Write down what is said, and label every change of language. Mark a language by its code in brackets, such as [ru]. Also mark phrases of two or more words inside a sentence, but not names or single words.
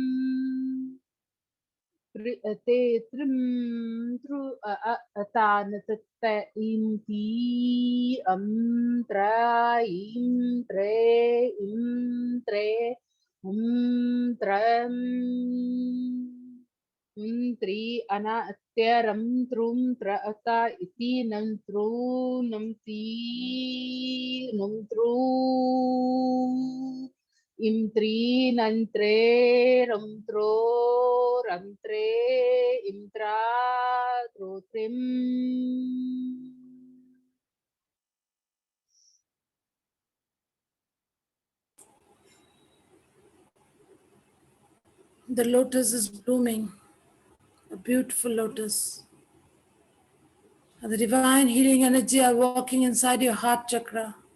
[en] te trim tru ta na te im ti tra im tre im tre tram tri ana teram trum tra ata iti nam tru nam ti nam tru imtri nantre ramtro rantre imtra trotrim. The lotus is blooming, a beautiful lotus. And the divine healing energy are walking inside your heart chakra.